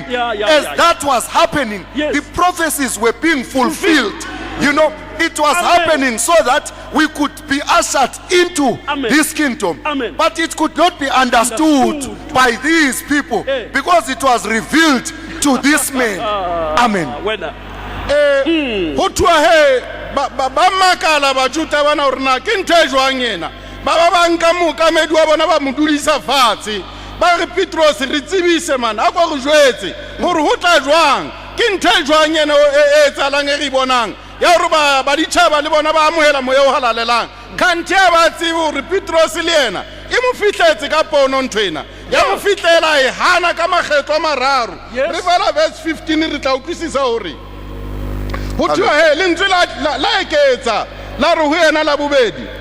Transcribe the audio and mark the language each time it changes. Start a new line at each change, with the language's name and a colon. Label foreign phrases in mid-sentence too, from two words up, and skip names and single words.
English: As that was happening, the prophecies were being fulfilled. You know, it was happening so that we could be ushered into this kingdom. But it could not be understood by these people because it was revealed to this man. Amen.
Southern Sotho: Ho thwa he ba makala ba juta bana hore na ke ntho e jwang yena ba ba nka mokamedi wa bona ba modulisa fatshe ba re Petros re tsebise man a go jwetse hore ho tla jwang ke ntho e jwang yena e tsalang e re bonang ya hore ba ditšhaba le bona ba amohela moya o halalelang kanthe ba tsebe hore Petros le yena e mo fihletse ka pono nthwena ya mo fihlela e hana ka makgetlo a mararo re bala verse 15 re tla utlwisisa hore ho thwa he lentswe la eketsa la re ho yena la bobedi